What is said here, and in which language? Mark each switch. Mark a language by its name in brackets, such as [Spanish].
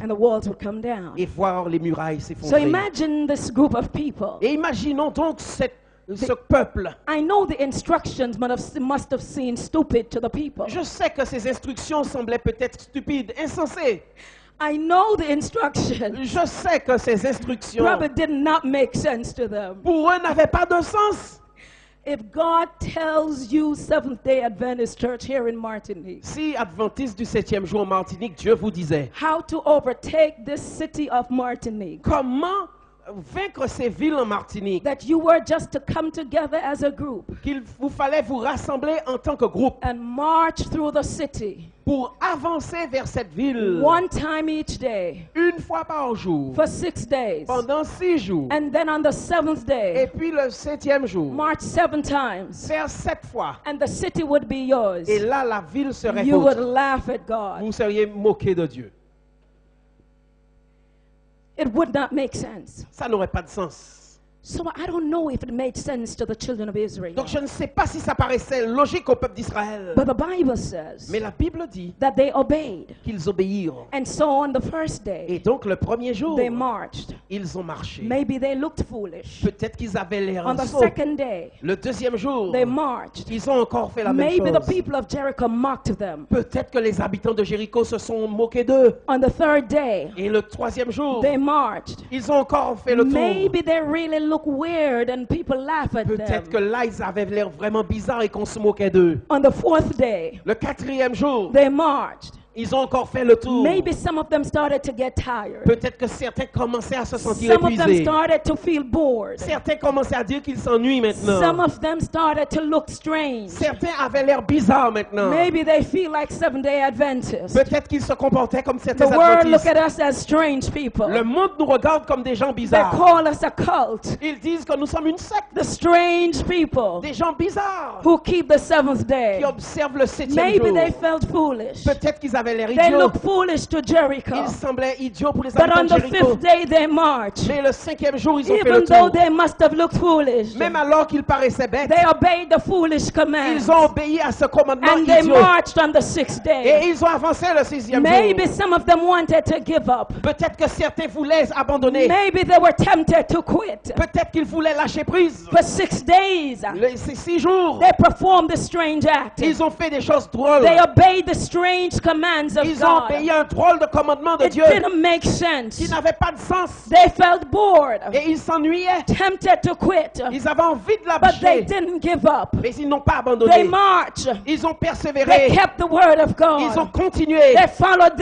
[English] and the walls would come down. [French] et voir les murailles [English] So [French] s'effondrer. [English] imagine this group of people. [French] Et imaginons donc ce peuple. [English] I know the instructions must have seemed stupid to the people. [French] Je sais que ces instructions semblaient peut-être stupides, insensées. [English] I know the instructions [French] Je sais que ces instructions, [English] probably did not make sense to them. [French] pour eux, n'avaient pas de sens. [English] If God tells you Seventh-day Adventist Church here in Martinique [French] Si, adventiste du 7e jour en Martinique, Dieu vous disait, [English] how to overtake this city of Martinique, [French] comment vaincre ces villes en Martinique, [English] that you were just to come together as a group [French] qu'il vous fallait vous rassembler en tant que groupe [English] and march through the city [French] pour avancer vers cette ville [English] one time each day [French] une fois par jour, [English] for 6 days, [French] pendant 6 jours, [English] and then on the 7th [French] et [English] day [French] puis le 7e jour, [English] march 7 times, [French] faire 7 fois, [English] and the city would be yours. [French] et là la ville serait [English] You would [French] vôtre. [English] laugh at God. [French] Vous seriez moqué de Dieu. [English] It would not make sense. [French] Ça n'aurait pas de sens. [English] So I don't know if it made sense to the children of Israel. [French] Donc je ne sais pas si ça paraissait logique au peuple d'Israël. [English] But the Bible says [French] Mais la Bible dit [English] that they obeyed. [French] qu'ils obéirent. [English] And so on the first [French] Et [English] day, [French] donc le premier jour, [English] they marched. [French] ils ont marché. [English] Maybe they looked foolish. [French] Peut-être qu'ils avaient l'air [English] On the [French] sots. [English] second day, [French] Le deuxième jour, [English] they marched. [French] ils ont encore fait la même [English] Maybe the [French] chose. [English] people of Jericho mocked them. [French] Peut-être que les habitants de Jéricho se sont moqués d'eux. [English] On the third day, [French] Et le troisième jour, [English] they marched. [French] ils ont encore fait le tour. [English] Maybe they really look weird and people laugh at [French] Peut-être que [English] them. [French] là, ils avaient l'air vraiment bizarre et qu'on se moquait d'eux. [English] On the fourth day, [French] Le quatrième jour, [English] they marched. [French] ils ont encore fait le tour. [English] Maybe some of them started to get tired. [French] Peut-être que certains commençaient à se sentir [English] Some of them [French] épuisés. [English] started to feel bored. [French] Certains commençaient à dire qu'ils s'ennuient [English] Some [French] maintenant. [English] of them started to look strange. [French] Certains avaient l'air bizarres maintenant. [English] Maybe they feel like Seventh-day Adventists. [French] Peut-être qu'ils se comportaient comme [English] The [French] certains [English] world look [French] adventistes. [English] at us as strange people. [French] Le monde nous regarde comme des gens [English] They [French] bizarres. [English] call us a cult. [French] Ils disent que nous sommes une secte. [English] The strange people [French] Des gens bizarres [English] who keep the seventh day. [French] qui observent le septième [English] Maybe [French] jour. [English] they felt foolish. [French] Peut-être qu'ils avaient l'air [English] They [French] idiots. [English] look foolish to Jericho. [French] Ils semblaient idiots pour les [English] But [French] habitants [English] on [French] de [English] the [French] Jéricho. [English] fifth day they marched. [French] Mais le cinquième jour, ils ont fait [English] Even [French] le [English] though [French] tour. [English] they must have looked foolish, [French] Même alors qu'ils paraissaient bêtes, [English] they obeyed the foolish command. [French] ils ont obéi à ce commandement [English] And they [French] idiot. [English] marched on the sixth [French] Et [English] day. [French] ils ont avancé le sixième [English] Maybe [French] jour. [English] some of them wanted to give up. [French] Peut-être que certains voulaient abandonner. [English] Maybe they were tempted to quit. [French] Peut-être qu'ils voulaient lâcher prise. [English] For 6 days, [French] Ces 6 jours, [English] they performed the strange act. [French] ils ont fait des choses drôles. [English] They obeyed the strange commands of [French] Ils ont [English] God. [French] obéi à un drôle de commandement de [English] It [French] Dieu [English] didn't make sense. [French] qui n'avait pas de sens. [English] They felt bored, [French] Et ils s'ennuyaient. [English] tempted to quit, [French] Ils avaient envie de [English] but they [French] lâcher. [English] didn't give up. [French] Mais ils n'ont pas [English] They [French] abandonné. [English] marched. [French] Ils ont [English] They [French] persévéré. [English] kept the word of [French] Ils ont [English] God. [French] continué. [English] They followed the